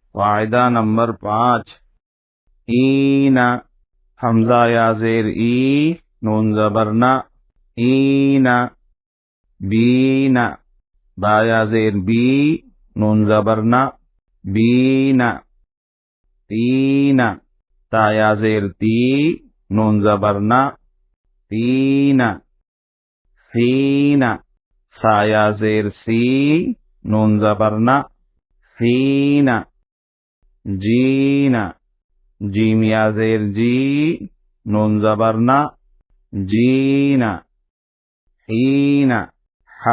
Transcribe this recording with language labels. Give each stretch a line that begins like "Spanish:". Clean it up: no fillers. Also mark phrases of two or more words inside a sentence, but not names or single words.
Urdu: قاعدہ نمبر 5، اینا، حمزہ یا زیر ای، نون زبر نا، اینا، بینا، با یا زیر بی، نون زبر نا، بینا، تینا، تا یا زیر تی، نون زبر نا، تینا، فینا، سا یا زیر سی، نون زبر نا، فینا، جینا، جیم یا زیر جی، نون زبر نا، جینا، حینا، حا